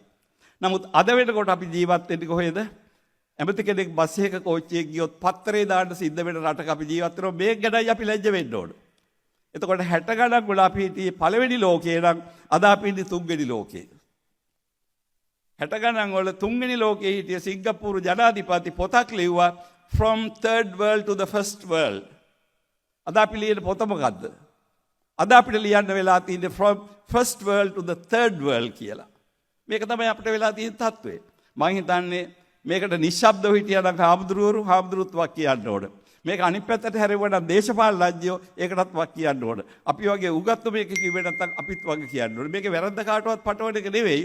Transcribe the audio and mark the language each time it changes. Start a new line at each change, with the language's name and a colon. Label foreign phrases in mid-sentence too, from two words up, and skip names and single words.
Sinhala: නමුත් අද වෙනකොට අපි ජීවත් වෙන්නේ කොහෙද? ඇමති කෙනෙක් බස් එකක කෝච්චියක ගියොත් පත්තරේ දාන්න සිද්ධ වෙන රටක අපි ජීවත් වෙනවා. මේක ගැනයි අපි ලැජ්ජ වෙන්න ඕන. එතකොට 60 ගණන් වල අපි හිටියේ පළවෙනි ලෝකේ නම් අද අපි ඉන්නේ තුන්වෙනි ලෝකේ. 60 ගණන් වල තුන්වෙනි ලෝකයේ හිටිය සිංගප්පූරු ජනාධිපති පොතක් ලිව්වා
English: from third world to the first world.
Sinhala: අද අපි ලියන පොත මොකද්ද? අද අපිට ලියන්න වෙලා තියෙන්නේ
English: from first world to the third world
Sinhala: කියලා. මේක තමයි අපිට වෙලා තියෙන තත්ත්වය. මම හිතන්නේ මේකට නිශ්ශබ්දව හිටියනම් හාමුදුරුවොත් වක් කියන්න ඕන. මේක අනිත් පැත්තට හැරෙවනම් දේශපාලන රාජ්‍යෝ ඒකටත් වක් කියන්න ඕන. අපි වගේ උගත්තු මේක කිව්වේ නැත්නම් අපිත් වගේ කියන්න ඕන. මේක වැරද්ද කාටවත් පටවන එක නෙවෙයි.